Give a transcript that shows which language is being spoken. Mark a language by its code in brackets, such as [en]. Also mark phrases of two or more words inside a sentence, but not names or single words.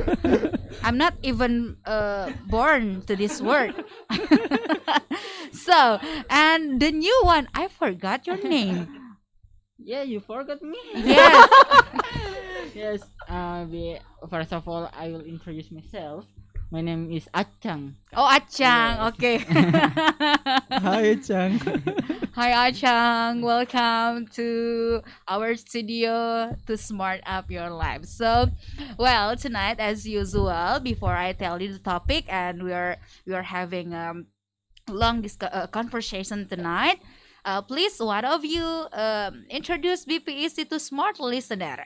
[en] I'm not even born to this world. So, and the new one, I forgot your name. Yeah, you forgot me. Yes. Yes. First of all, I will introduce myself. My name is Achang. Oh, Achang. Yes. Okay. Hi, Chang. Hi, Achang. Welcome to our studio to smart up your life. So, well, tonight, as usual, before I tell you the topic, and we are having long conversation tonight. Please, one of you introduce BPEC to smart listener.